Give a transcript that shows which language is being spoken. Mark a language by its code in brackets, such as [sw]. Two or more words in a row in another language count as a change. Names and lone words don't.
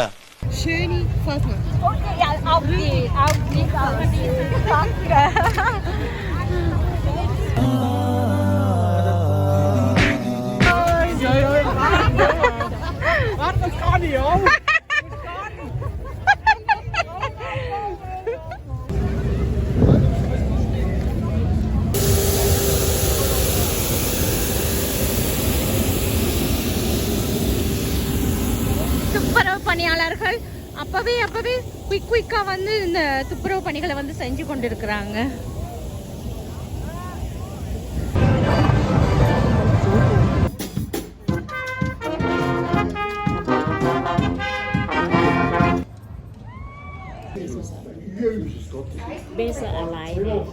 [de] Schöne Fatima. Okay, ja, auf die. Danke. Warte, das kann ich auch. [ta] துப்புரவு பணியாளர்கள் அப்பவே குயிக்கா வந்து இந்த துப்புரவு பணிகளை வந்து செஞ்சு கொண்டிருக்கிறாங்க. [de] Besser alleine.